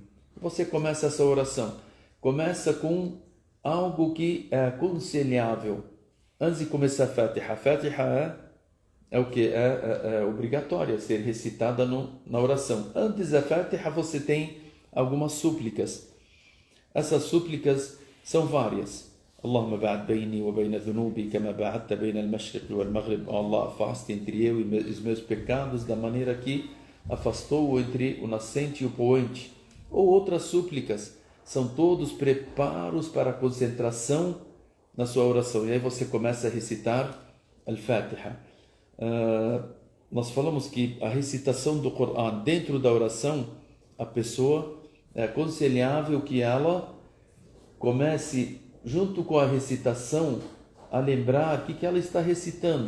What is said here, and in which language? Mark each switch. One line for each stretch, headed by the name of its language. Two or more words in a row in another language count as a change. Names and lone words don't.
Portuguese: Você começa essa oração, começa com algo que é aconselhável. Antes de começar a Fatiha, é o que? É obrigatória ser recitada na oração. Antes da Fatiha você tem algumas súplicas. Essas súplicas são várias.
Arabic: اللهم باعد بيني وبين ذنوبي كما باعدت بين المشرق والمغرب.
Portuguese: Allah, afaste entre eu e os meus pecados da maneira que afastou entre o nascente e o poente. Ou outras súplicas. São todos preparos para a concentração na sua oração. E aí você começa a recitar al-Fatiha. Nós falamos que a recitação do Coran dentro da oração, a pessoa é aconselhável que ela comece junto com a recitação a lembrar o que ela está recitando.